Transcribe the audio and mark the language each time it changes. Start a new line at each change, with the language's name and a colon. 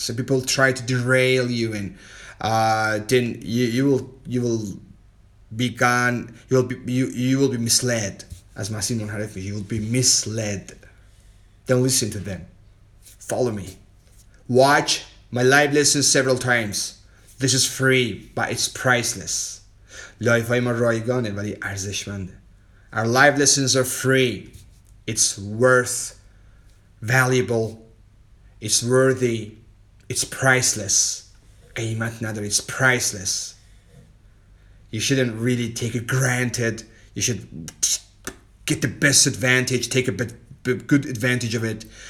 English: Some people try to derail you, and then you will be gone. You will be misled, as Massimo منحرف. You will be misled. Don't listen to them. Follow me. Watch my live lessons several times. This is free, but it's priceless.
Persian: لایف های ما رایگانه ولی ارزشمنده.
English: Our live lessons are free. It's valuable. It's worthy. It's priceless.
Persian: قیمت نداره.
English: It's priceless. You shouldn't really take it granted. You should get the best advantage, take a good advantage of it.